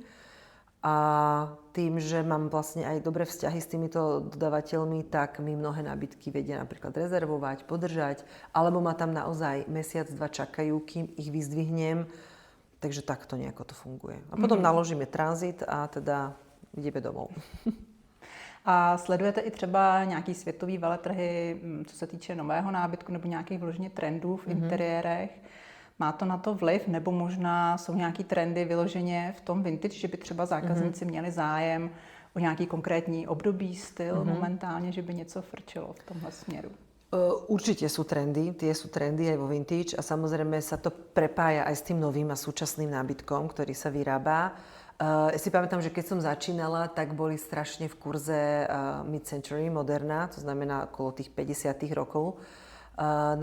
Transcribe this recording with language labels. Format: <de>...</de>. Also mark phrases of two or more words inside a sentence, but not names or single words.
<sk>A tým, že mám vlastne aj dobré vzťahy s týmito dodávateľmi, tak mi mnohé nábytky vedia napríklad rezervovať, podržať, alebo ma tam naozaj mesiac, dva čakajú, kým ich vyzdvihnem. Takže takto nejako to funguje. A potom naložíme tranzit a teda ideme domov.</sk> <cs>A sledujete i třeba nějaký světový veletrhy, co se týče nového nábytku nebo nějakých vloženě trendů v interiérech? Má to na to vliv, nebo možná jsou nějaký trendy vyloženě v tom vintage, že by třeba zákazníci měli zájem o nějaký konkrétní období, styl momentálně, že by něco frčelo v tomhle směru?</cs> <sk>Určite sú trendy, tie sú trendy aj vo vintage a samozrejme sa to prepája aj s tým novým a súčasným nábytkom, ktorý sa vyrába. Ja si pamätám, že keď som začínala, tak boli strašne v kurze mid-century, moderná, to znamená okolo tých 50. rokov nábytky.</sk>